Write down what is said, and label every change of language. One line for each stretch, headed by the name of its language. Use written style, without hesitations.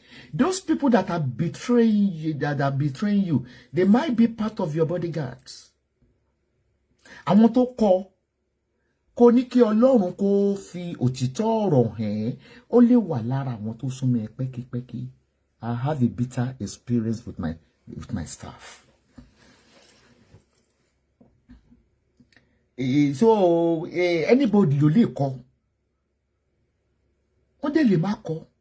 English: Those people that are betraying you, they might be part of your bodyguards.
Yoruba: Àwọn tó kò ní kí Ọlọ́run kó fi òtítọ́ ọ̀rọ̀ hàn ó lè wà lára àwọn tó súnmọ́ ẹ pẹ́kípẹ́kí.
English: I have a bitter experience with my staff. So anybody
Yoruba: ló lè kọ. Wọ́n dẹ̀ lè má kọ.